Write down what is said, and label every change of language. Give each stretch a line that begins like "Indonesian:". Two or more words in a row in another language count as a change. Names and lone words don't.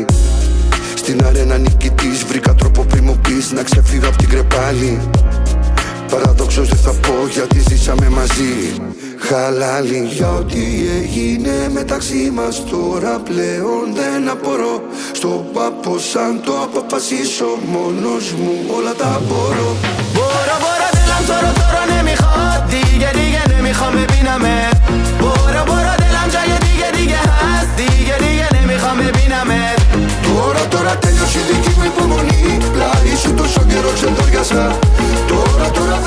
Greek: Στην αρένα νικητής βρήκα τρόπο πριν μου πεις να ξεφύγω απ' την κρεπάλη. Παραδόξως δεν θα πω γιατί ζήσαμε μαζί. Χαλάλι για ό,τι έγινε μεταξύ μας τώρα πλέον δεν απορώ. Στο πάπο σαν το αποφασίσω μόνος μου όλα τα μπορώ.
Persian: برو دلم تو رو نمیخواد دیگه نمیخوام ببینمت برو دلم جای دیگه هست دیگه نمیخوام ببینمت
Greek: Τώρα τέλειωσε η δική μου υπομονή. Πλάι σου τόσο καιρό ξεντόριασα. Τώρα